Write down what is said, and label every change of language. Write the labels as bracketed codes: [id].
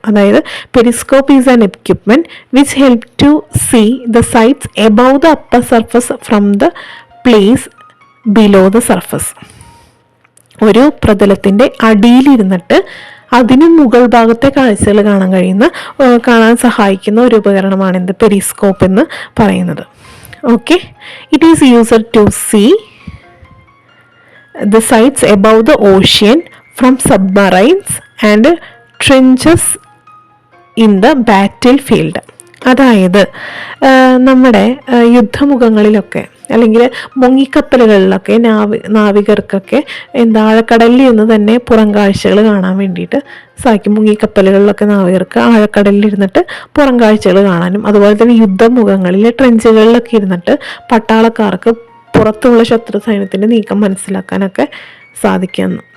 [en] അതായത് periscope is an equipment which help to see the sights above the upper surface from the place below the surface. [ml] ഒരു പ്രതലത്തിൻ്റെ അടിയിലിരുന്നിട്ട് അതിന് മുകൾ ഭാഗത്തെ കാഴ്ചകൾ കാണാൻ സഹായിക്കുന്ന ഒരു ഉപകരണമാണ് എന്ത്? പെരിസ്കോപ്പ് എന്ന് പറയുന്നത്. [en] Okay, it is used to see the sights above the ocean from submarines and trenches in the battlefield. [ml] അതായത് നമ്മുടെ യുദ്ധമുഖങ്ങളിലൊക്കെ അല്ലെങ്കിൽ മുങ്ങിക്കപ്പലുകളിലൊക്കെ നാവികർക്കൊക്കെ ആഴക്കടലിൽ നിന്ന് തന്നെ പുറം കാഴ്ചകൾ കാണാൻ വേണ്ടിയിട്ട് സാധിക്കും. മുങ്ങിക്കപ്പലുകളിലൊക്കെ നാവികർക്ക് ആഴക്കടലിൽ ഇരുന്നിട്ട് പുറം കാഴ്ചകൾ കാണാനും, അതുപോലെ തന്നെ യുദ്ധമുഖങ്ങളിൽ ട്രെഞ്ചുകളിലൊക്കെ ഇരുന്നിട്ട് പട്ടാളക്കാർക്ക് പുറത്തുള്ള ശത്രു സൈന്യത്തിൻ്റെ നീക്കം മനസ്സിലാക്കാനൊക്കെ സാധിക്കുന്നു.